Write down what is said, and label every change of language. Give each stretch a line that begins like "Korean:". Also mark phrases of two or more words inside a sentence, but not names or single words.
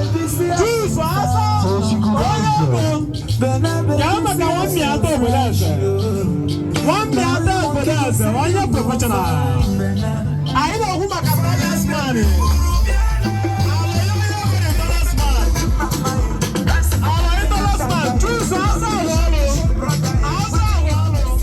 Igbo: Chief Asa, onye bụ? Ka a maka nwa mmịata obodo eze. Nwa mmịata obodo eze,
English: onye professional.
Igbo: Anyị na-ekwu maka
English: brothers man. Our Idols man. Our Idols man. Chief Asa Awolo. Asa Awolo.